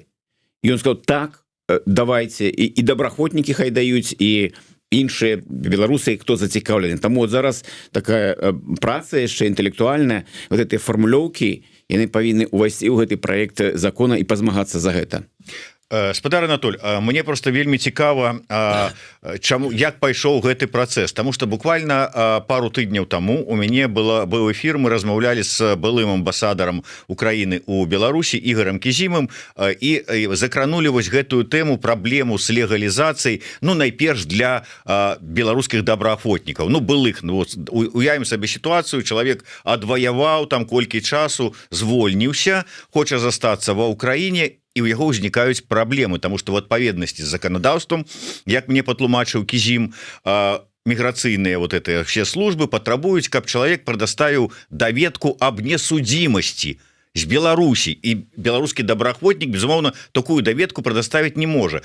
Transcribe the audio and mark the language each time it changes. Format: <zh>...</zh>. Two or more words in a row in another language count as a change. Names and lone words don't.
<be>І ён сказаў, так, давайте, і добраахвотнікі хай даюць, і іншыя беларусы, хто зацікаўлены. Таму вот зараз такая праца яшчэ інтэлектуальная, вот этой фармулёўкі, яны павінны увайсці ў гэты праект закона і пазмагацца за гэта. Спадар Анатоль, мне просто вельмі цікава, чаму, як пайшоў гэты працэс, тому что буквально пару тыдняў таму у мяне быў эфір, мы размаўлялі з былым амбасадарам Украіны у Беларусі Ігорем Кізімам і закранули вось гэтую тэму, праблему з легалізацыяй, ну найперш для беларускіх добраахвотнікаў, ну былых, ну вот, уявім сабе сітуацыю, чалавек адваяваў там колькі часу, звольніўся, хоча застацца ва Ўкраіне, і ў яго ўзнікаюць праблемы, тому что в адпаведнасці з заканадаўствам, як мне патлумачыў Кізім, міграцыйныя</be> <ru>вот это все</ru> <be>службы патрабуюць, каб чалавек прадаставіў даведку аб несудзімасці з Беларусі, і беларускі добраахвотнік, безумоўна, такую даведку прадаставіць не можа.</be>